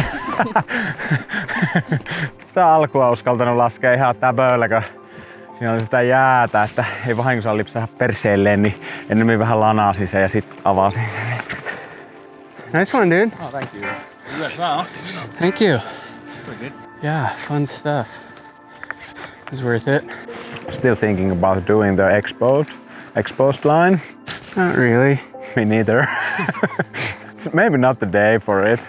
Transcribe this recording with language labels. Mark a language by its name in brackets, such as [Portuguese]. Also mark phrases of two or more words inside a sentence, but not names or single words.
[Finnish] Sitä alkua uskaltanut laskea ihan täpöillä, kun siinä oli sitä jäätä, että ei vahingossa lipsaha perseelleen, niin ennemmin vähän lanasin sen ja sit avasin sen. [English] Nice one, dude. Oh, thank you. You as well. Thank you. Pretty good. Yeah, fun stuff. It was worth it. Still thinking about doing the exposed line. Not really. Me neither. It's maybe not the day for it.